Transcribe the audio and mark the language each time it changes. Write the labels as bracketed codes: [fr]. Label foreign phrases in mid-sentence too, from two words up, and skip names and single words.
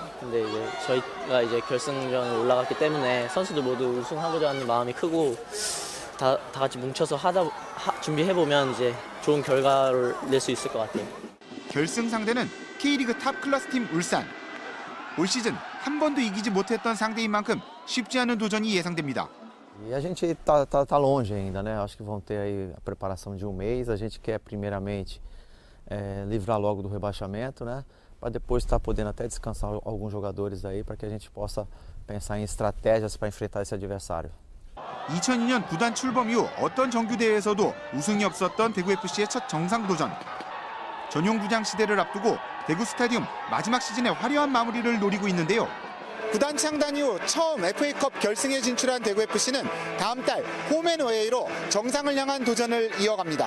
[ko] 근데 이제 저희가 이제 결승전을 올라갔기 때문에 선수들 모두 우승하고자 하는 마음이 크고 다 같이 뭉쳐서 준비해보면 이제 좋은 결과를 낼 수 있을 것 같아요. 결승 상대는 K리그 탑 클래스 팀 울산. 올 시즌 한 번도 이기지 못했던 상대인 만큼 쉽지 않은 도전이 예상됩니다. [pt] E a gente tá longe ainda, né? Acho que vão ter aí a preparação de um mês. A gente quer primeiramente livrar logo do rebaixamento, né? Para depois estar podendo até descansar alguns jogadores aí, para que a gente possa pensar em estratégias para enfrentar esse adversário. [ko] 2002년 구단 출범 이후 어떤 정규 대회에서도 우승이 없었던 대구FC의 첫 정상 도전. 전용 구장 시대를 앞두고 대구 스타디움 마지막 시즌의 화려한 마무리를 노리고 있는데요. 구단 창단 이후 처음 FA컵 결승에 진출한 대구FC는 다음 달 홈앤어웨이로 정상을 향한 도전을 이어갑니다.